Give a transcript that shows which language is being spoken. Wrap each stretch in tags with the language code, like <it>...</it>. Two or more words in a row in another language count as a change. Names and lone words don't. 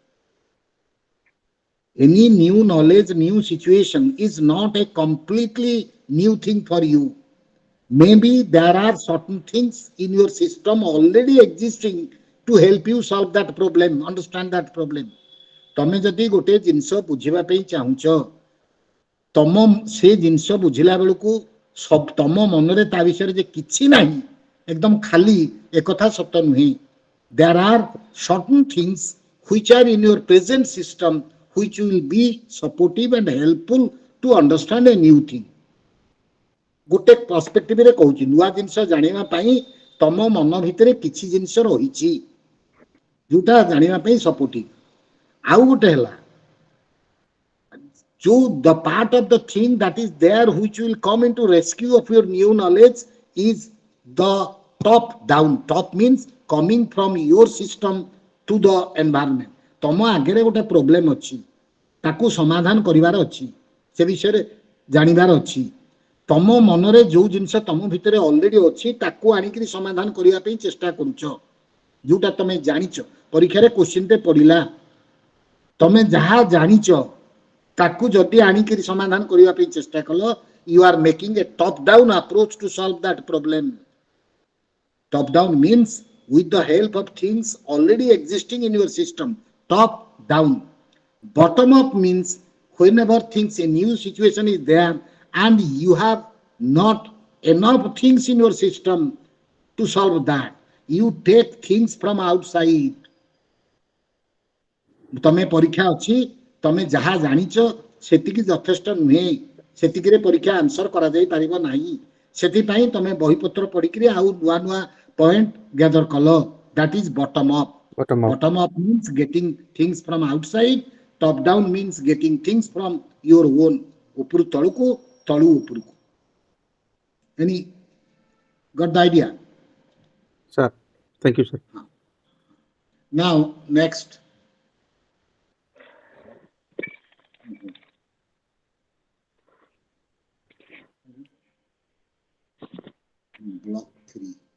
<en>Any new knowledge, new situation is not a completely new thing for you. Maybe there are certain things in your system already existing to help you solve that problem, understand that problem.</en> <or>ତମେ ଯଦି ଗୋଟେ ଜିନିଷ ବୁଝିବା ପାଇଁ ଚାହୁଁଛ, ତମ ସେ ଜିନିଷ ବୁଝିଲା ବେଳକୁ ତମ ମନରେ ତା ବିଷୟରେ ଯେ କିଛି ନାହିଁ, ଏକଦମ ଖାଲି, ଏକଥା ସତ ନୁହେଁ.</or> <en>There are certain things which are in your present system which will be supportive and helpful to understand a new thing.</en> <or>ଗୋଟେ ପର୍ସପେକ୍ଟିଭ ରେ କହୁଛି, ନୂଆ ଜିନିଷ ଜାଣିବା ପାଇଁ ତମ ମନ ଭିତରେ କିଛି ଜିନିଷ ରହିଛି ଯୋଉଟା ଜାଣିବା ପାଇଁ ସପୋର୍ଟିଭ. ଆଉ ଗୋଟେ ହେଲା</or> <en>the part of the thing that is there which will come into rescue of your new knowledge is the top down. Top means coming from your system to the environment.</en> <or>ତମ ଆଗରେ ଗୋଟେ ପ୍ରୋବ୍ଲେମ ଅଛି, ତାକୁ ସମାଧାନ କରିବାର ଅଛି, ସେ ବିଷୟରେ ଜାଣିବାର ଅଛି. ତମ ମନରେ ଯୋଉ ଜିନିଷ ତମ ଭିତରେ ଅଲରେଡି ଅଛି ତାକୁ ଆଣିକିରି ସମାଧାନ କରିବା ପାଇଁ ଚେଷ୍ଟା କରୁଛ, ଯୋଉଟା ତମେ ଜାଣିଛ. ପରୀକ୍ଷାରେ କ୍ୱେଶ୍ଚିନଟେ ପଡିଲା, ତମେ ଯାହା ଜାଣିଛ ତାକୁ ଯଦି ଆଣିକିରି ସମାଧାନ କରିବା ପାଇଁ ଚେଷ୍ଟା କଲ,</or> <en>you are making a top down approach to solve that problem. Top down means with the help of things already existing in your system. Top down. Bottom up means whenever things, a new situation is there and you have not enough things in your system to solve that, you take things from outside.</en> <or>ତମେ ପରୀକ୍ଷା ଅଛି, ତମେ ଯାହା ଜାଣିଛ ସେତିକି ଯଥେଷ୍ଟ ନୁହେଁ, ସେତିକିରେ ପରୀକ୍ଷା ଆନ୍ସର କରାଯାଇ ପାରିବ ନାହିଁ. ସେଥିପାଇଁ ତମେ ବହିପତ୍ର ପଢିକିରି ଆଉ ନୂଆ ନୂଆ</or> <en>point gather</en> <or>କଲ.</or> <en>That is bottom up. Bottom up means getting things from outside. Top down means getting things from your own.</en> <or>ଉପରୁ ତଳକୁ, ତଳୁ ଉପରକୁ.</or> <en>Any got the idea? Sir, thank you, sir. Now next. Block 3.</en>